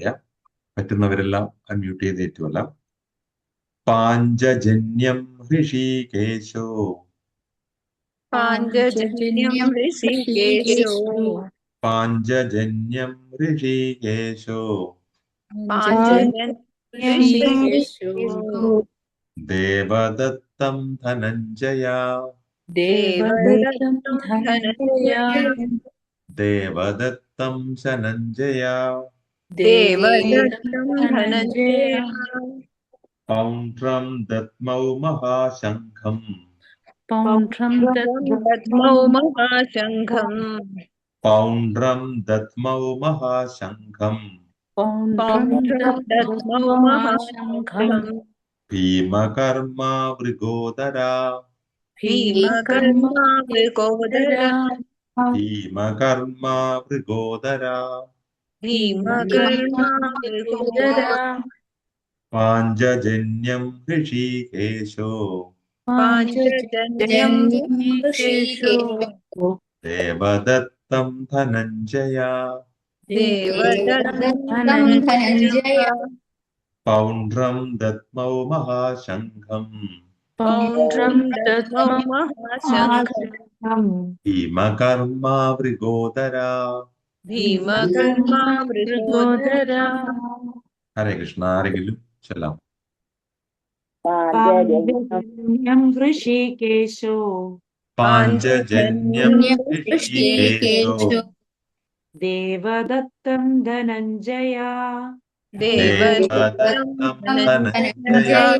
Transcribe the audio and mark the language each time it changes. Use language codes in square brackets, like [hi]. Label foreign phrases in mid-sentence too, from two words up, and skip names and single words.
[ml] പറ്റുന്നവരെല്ലാം അൺമ്യൂട്ട് ചെയ്തേറ്റുമല്ല. [sa] പാഞ്ചജന്യം ഹൃഷീകേശോ पाञ्चजन्यं ऋषिकेशो പാഞ്ചജന്യം ഹൃഷീകേശോ पाञ्चजन्यं ऋषिकेशो ദേവദത്തം ധനഞ്ജയ देवदत्तं धनञ्जय ദേവദത്തം ശനഞ്ജയ देवदत्तं धनञ्जय പൗണ്ഡ്രം ദത്മൗ മഹാശംഖം दद्मौ महाशङ्खं പൗണ്ഡ്രം ദത്മൗ മഹാശംഖം पौण्ड्रं दद्मौ महाशङ्खं ഭീമകർമാ വൃഗോദരാ भीमकर्मा वृकोदरा ഭീമകർമാ വൃഗോദരാ भीमकर्मा वृकोदरा പാഞ്ചജന്യം ഹൃഷീകേശോ पाञ्चजन्यं ऋषिकेशो ദേവദത്തം ധനഞ്ജയ देवदत्तं धनञ्जय പൗണ്ഡ്രം ദത്മൗ മഹാശംഖം पौण्ड्रं दद्मौ महाशङ्खं ഭീമകർമാ വൃഗോദരാ भीमकर्मा वृकोदरा ഹരേ കൃഷ്ണ. [ml] ആരെങ്കിലും ചൊല്ലാം. [sa] പാഞ്ചജന്യം ഹൃഷീകേശോ പാഞ്ചജന്യം ഹൃഷീകേശോ ദേവദത്തം ധനഞ്ജയ ദേവദത്തം ധനഞ്ജയ